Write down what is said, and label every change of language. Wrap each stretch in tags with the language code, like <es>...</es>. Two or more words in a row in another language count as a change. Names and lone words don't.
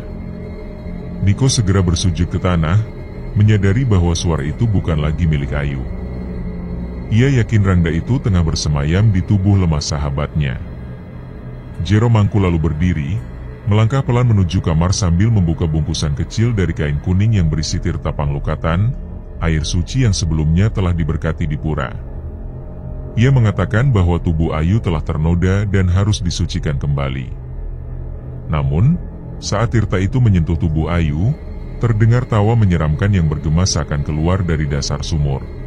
<id>Niko segera bersujud ke tanah, menyadari bahwa suara itu bukan lagi milik Ayu. Ia yakin Rangda itu tengah bersemayam di tubuh lemah sahabatnya. Jero Mangku lalu berdiri, melangkah pelan menuju kamar sambil membuka bungkusan kecil dari kain kuning yang berisi tirta panglukatan, air suci yang sebelumnya telah diberkati di pura. Ia mengatakan bahwa tubuh Ayu telah ternoda dan harus disucikan kembali. Namun, saat tirta itu menyentuh tubuh Ayu, terdengar tawa menyeramkan yang bergema seakan keluar dari dasar sumur.</id>